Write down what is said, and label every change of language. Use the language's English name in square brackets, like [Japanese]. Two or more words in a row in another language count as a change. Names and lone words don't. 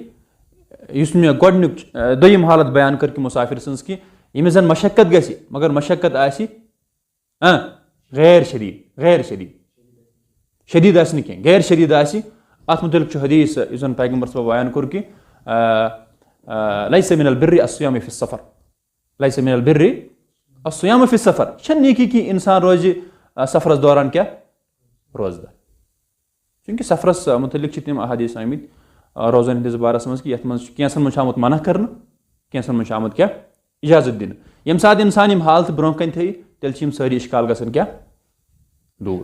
[Kashmiri] یُس مےٚ گۄڈٕنیُک دوٚیِم حالت بیان کٔر کہِ مُسافِر سٕنٛز کہِ ییٚمِس زن مشقت گژھِ مگر مشقت آسہِ غیر شدیٖد آسہِ نہٕ کینٛہہ غیر شدیٖد آسہِ. اتھ مُتعلِق چھُ حدیث یُس زن پیغمبر صٲبن بیان کوٚر کہِ [Arabic] لیس من البر الصیام فی السفر لیس من البر الصیام فی السفر. [Kashmiri] یہِ چھنہٕ نیکی کہِ انسان روزِ سفرس دوران کیٛاہ روزدر چوٗنٛکہِ سفرس مُتعلِق چھِ تِم احادیث آمٕتۍ روزن ہٕنٛدِس بارس منٛز کہِ یتھ منٛز چھُ کینٛژن منٛز چھُ آمُت منع کرنہٕ کینٛژن منٛز چھُ آمُت کیٛاہ اِجازت دِنہٕ. ییٚمہِ ساتہٕ انسان یِم حالتہٕ برونٛہہ کنہِ تھٲیہِ تیٚلہِ چھِ یِم سٲری اِشکال گژھان کیٛاہ دوٗر.